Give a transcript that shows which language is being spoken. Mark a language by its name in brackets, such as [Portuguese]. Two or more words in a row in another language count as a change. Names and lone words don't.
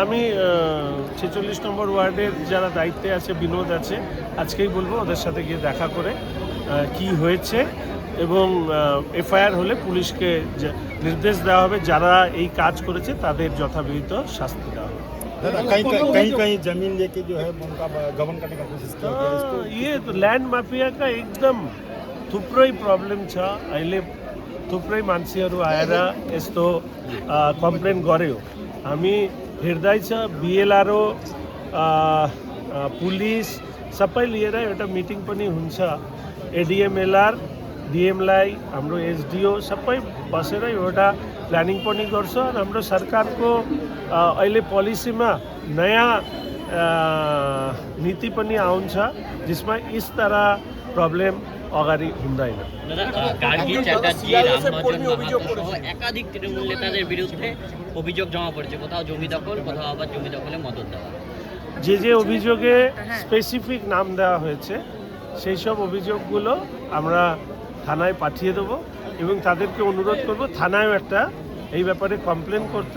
[Bangla] আমি 46 নম্বর ওয়ার্ডের যারা দায়িত্বে আছে, বিনোদ আছে, আজকেই বলবো ওদের সাথে গিয়ে দেখা করে কি হয়েছে, এবং এফআইআর হলে পুলিশকে নির্দেশ দেওয়া হবে, যারা এই কাজ করেছে তাদের যথাবিহিত শাস্তি দেওয়া হবে। [Hindi] कहीं जमीन लेके जो है उनका गबन करने का कोशिश किया गया इसको। ये तो [English] land mafia [Nepali] का एकदम थुप्रै प्रब्लम छ। अहिले थुप्रै मान्छेहरू आएर यस्तो कम्प्लेन गर्यो। हामी हेर्दैछ बिएलआरओ, पुलिस सबै लिएर एउटा मिटिङ पनि हुन्छ। एडिएमएलआर, डिएमलाई, हाम्रो एसडिओ सबै बसेर एउटा प्लानिङ पनि गर्छ। र हाम्रो सरकारको अहिले पोलिसीमा नयाँ नीति पनि आउँछ जसमा [Hindi] इस तरह [Nepali] प्रब्लम अगाडि हुँदैन। [Bangla] একাধিক তৃণমূল নেতাদের বিরুদ্ধে অভিযোগ জমা পড়েছে, কোথাও জমি দখল, কোথাও আবার জমি দখলে মদত দেওয়া। যে অভিযোগে স্পেসিফিক নাম দেওয়া হয়েছে সেই সব অভিযোগগুলো আমরা থানায় পাঠিয়ে দেবো এবং তাদেরকে অনুরোধ করব থানায়ও একটা এই ব্যাপারে কমপ্লেন করতে।